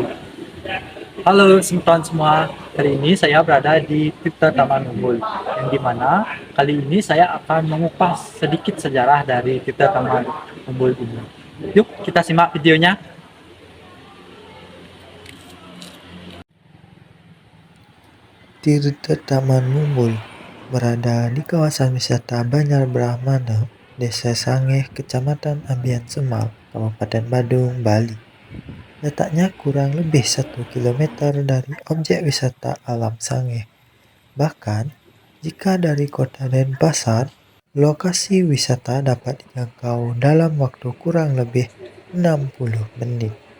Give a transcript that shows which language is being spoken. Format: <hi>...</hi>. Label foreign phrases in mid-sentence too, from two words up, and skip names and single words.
<id>Halo teman semua, hari ini saya berada di Tirta Taman Umbul, yang dimana kali ini saya akan mengupas sedikit sejarah dari Tirta Taman Umbul ini. Yuk kita simak videonya. Tirta Taman Mumbul berada di kawasan wisata Banyar Brahmana, Desa Sangeh, Kecamatan Ambian Semal, Kabupaten Badung, Bali. Letaknya kurang lebih 1 kilometer dari objek wisata alam Sangeh. Bahkan, jika dari kota Denpasar, lokasi wisata dapat dijangkau dalam waktu kurang lebih 60 menit.</id>